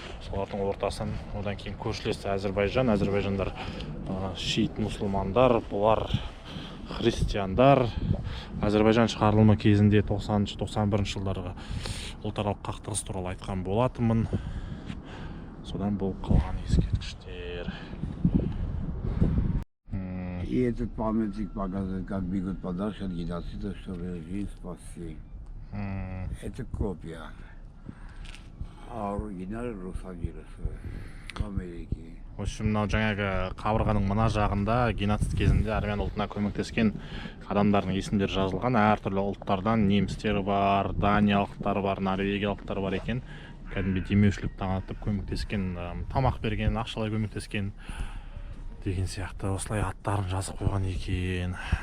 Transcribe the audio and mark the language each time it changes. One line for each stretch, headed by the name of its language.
Kazakh: Солардың ортасын, одан кейін көршілесі Әзербайжан. Әзербайжандар шиит мұсылмандар, бұлар христиандар. Әзербайжан шығарылымы кезінде 90-91 жылдарға ұлтаралық қақтығыс туралы айтқан болатынмын. Содан болып қалған ескерткіштер.
Russian: И этот памятник показывает, как бегут подальше от геноцида, чтобы жизнь спасти. Это копия. А оригинал Лос-Анджелес в Америке. В общем,
Kazakh: мынау жаңағы қабырғаның мына жағында геноцид кезінде армян ұлтына көмектескен адамдардың есімдері жазылған. Әртүрлі ұлттардан немістер бар, даниялықтар бар, норвегиялықтар бар екен. Кәдімгі демеушілік танытып көмектескен, тамақ берген, ақшалай көмектескен деген сияқты осылай аттарын жазып қойған екен.